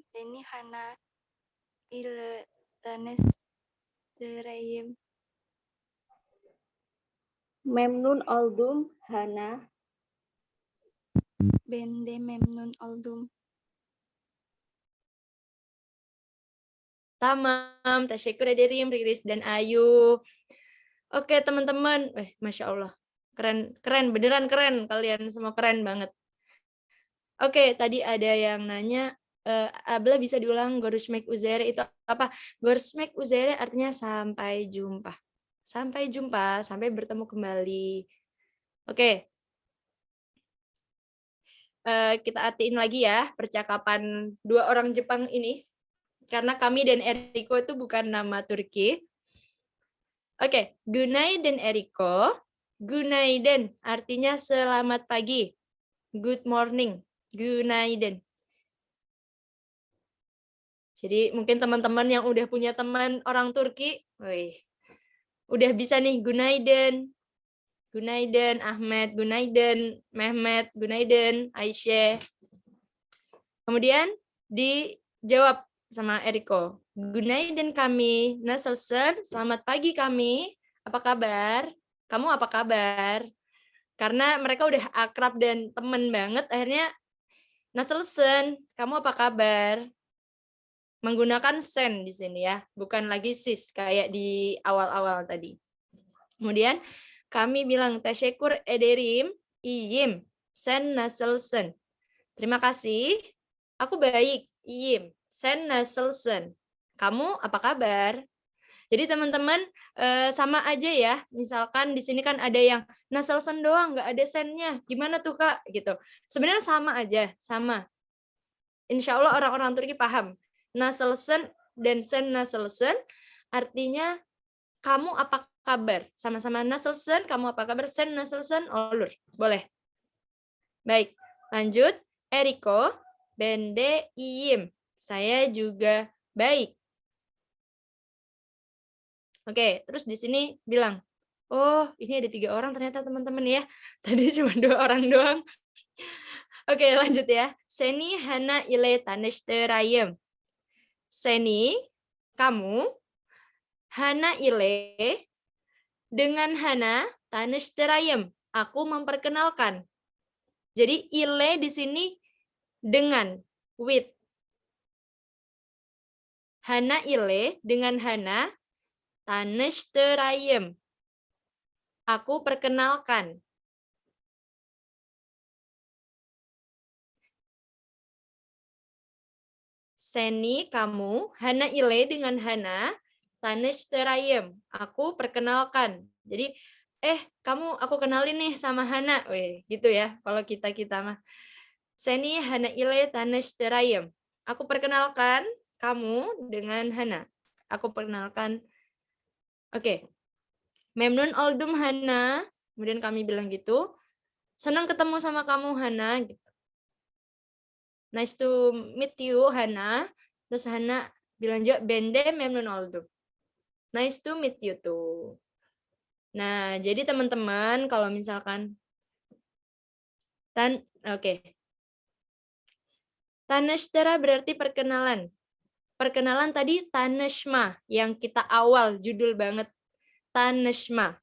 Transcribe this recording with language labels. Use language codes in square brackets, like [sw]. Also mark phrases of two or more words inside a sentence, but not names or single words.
[tr] Seni Hana ile tanıştırayım. Memnun oldum Hana. Ben de memnun oldum. Tamam, tasyukur ederim Riris dan Ayu. [id] Oke, teman-teman. Masya Allah. Keren, beneran keren. Kalian semua keren banget. Oke, tadi ada yang nanya, Abla bisa diulang [tr] Görüşmek üzere [id] itu apa? [tr] Görüşmek üzere [id] artinya sampai jumpa. Sampai jumpa, sampai bertemu kembali. Oke. Kita artiin lagi ya percakapan 2 orang Jepang ini. Karena kami dan Eriko itu bukan nama Turki. Oke, [tr] Günaydın Eriko. [id] Günaydın artinya selamat pagi. [en] Good morning. [tr] Günaydın. [id] Jadi mungkin teman-teman yang udah punya teman orang Turki, udah bisa nih Günaydın. [tr] Günaydın Ahmed, Günaydın Mehmet, Günaydın Aisyah. [id] Kemudian dijawab sama Eriko. [tr] Günaydın kami, nasılsın? [id] Selamat pagi kami. Apa kabar? Kamu apa kabar? Karena mereka udah akrab dan temen banget, akhirnya nasılsın? Kamu apa kabar? Menggunakan sen di sini ya, bukan lagi sis kayak di awal-awal tadi. Kemudian kami bilang [tr] teşekkür ederim, iyiyim. Sen nasılsın? [id] Terima kasih. Aku baik, [tr] iyiyim. Sen nasılsın? [id] Kamu apa kabar? Jadi teman-teman sama aja ya. Misalkan di sini kan ada yang nasılsın doang, nggak ada sennya. Gimana tuh Kak? Gitu. Sebenarnya sama aja, sama. Insya Allah orang-orang Turki paham. Nasılsın dan [tr] sen naselsen [id] artinya kamu apa kabar? Sama-sama naselsen, kamu apa kabar? [tr] Sen naselsen olur. [id] Boleh. Baik, lanjut. Eriko, [tr] bende iyim. [id] Saya juga baik. Oke, terus di sini bilang, oh ini ada 3 orang ternyata teman-teman ya. Tadi cuma 2 orang doang. Oke, lanjut ya. [tr] Seni hana ile tanishterayem. Seni, kamu, hana ile, [id] dengan hana tanishterayem. Aku memperkenalkan. Jadi ile di sini dengan, with. Hana ile dengan hana tanishterayem. Aku perkenalkan. Seni, kamu, hana ile dengan hana, tanishterayem. Aku perkenalkan. Jadi, kamu aku kenalin nih sama Hana. Weh, gitu ya. Kalau kita mah. [tr] Seni, hana ile, tanishterayem. [id] Aku perkenalkan kamu dengan Hana. Aku perkenalkan. Oke. [tr] Memnun oldum Hana. [id] Kemudian kami bilang gitu. Senang ketemu sama kamu Hana. Gitu. [en] Nice to meet you, Hana. [id] Terus Hana bilang juga, [tr] bende memnun oldum. [en] Nice to meet you too. [id] Nah, jadi teman-teman kalau misalkan Taneshtera berarti perkenalan. Perkenalan tadi taneshma yang kita awal judul banget. Taneshma.